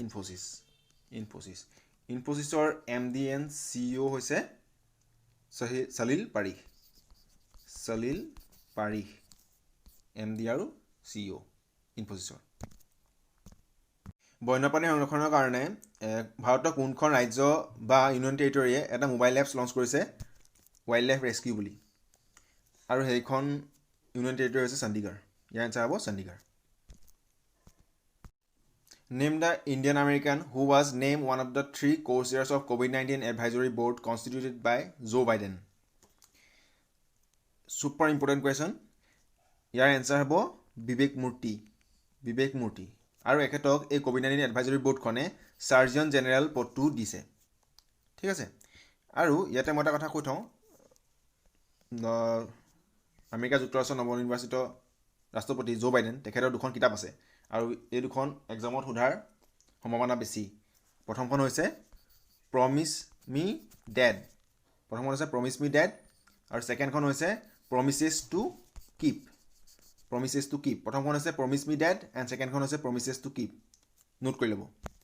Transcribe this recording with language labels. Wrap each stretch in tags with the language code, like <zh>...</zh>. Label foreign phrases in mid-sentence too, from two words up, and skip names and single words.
<as>ইনফোচিছৰ</as> <en>MD and CEO</en> <as>হৈছে সলিল পাৰিখ MD আৰু CEO ইনফোচিছৰ বন্যপ্ৰাণী সংৰক্ষণৰ কাৰণে ভাৰতৰ কোনখন ৰাজ্য বা</as> <en>union territory</en> <as>এটা</as> <en>mobile apps</en> <as>লঞ্চ কৰিছে ৱাইল্ড লাইফ ৰেস্কিউ বুলি আৰু সেইখন</as> <en>union territory</en> <as>হৈছে চণ্ডীগড় ইয়াৰ এনসাৰ হ'ব চণ্ডীগড়</as> <en>Name the Indian American who was named one of the 3 co-chairs of COVID-19 advisory board constituted by Joe Biden. Super important question.</en> <as>ইয়াৰ এনসাৰ হ'ব বিবেক মূৰ্তি আৰু এখেতক এই</as> <en>COVID-19 advisory board</en> <as>খনে</as> <en>surgeon general</en> <as>পদটো দিছে ঠিক আছে আৰু ইয়াতে মই এটা কথা কৈ থওঁ আমেৰিকা যুক্তৰাষ্ট্ৰৰ নৱনিৰ্বাচিত ৰাষ্ট্ৰপতি জো বাইডেন তেখেতৰ দুখন কিতাপ আছে আৰু এই দুখন এক্সামত সোধাৰ সম্ভাৱনা বেছি প্ৰথমখন হৈছে প্ৰমিছ মি ডেড আৰু সেকেণ্ডখন হৈছে প্ৰমিছেছ টু কিপ প্ৰথমখন হৈছে প্ৰমিছ মি ডেড এণ্ড সেকেণ্ডখন হৈছে প্ৰমিছেছ টু কিপ নোট কৰি ল'ব</as>